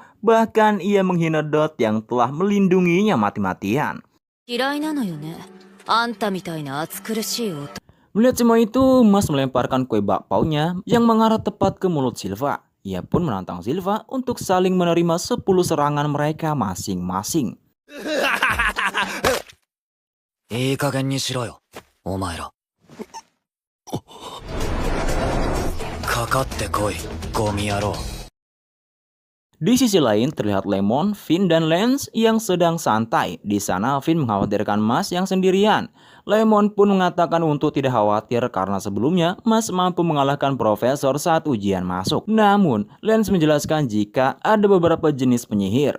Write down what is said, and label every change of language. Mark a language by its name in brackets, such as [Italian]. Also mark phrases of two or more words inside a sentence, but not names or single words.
[Indonesian] Bahkan ia menghina Dot yang telah melindunginya mati-matian. Melihat semua itu, Mas melemparkan kue bakpaunya yang mengarah tepat ke mulut Silva. Ia pun menantang Silva untuk saling menerima 10 serangan mereka masing-masing. [Japanese] いい加減にしろよ、お前ら。かかってこい、ゴミ野郎。 [Indonesian] Di sisi lain terlihat Lemon, Finn, dan Lance yang sedang santai. Di sana Finn mengkhawatirkan Mas yang sendirian. Lemon pun mengatakan untuk tidak khawatir karena sebelumnya Mas mampu mengalahkan Profesor saat ujian masuk. Namun Lance menjelaskan jika ada beberapa jenis penyihir.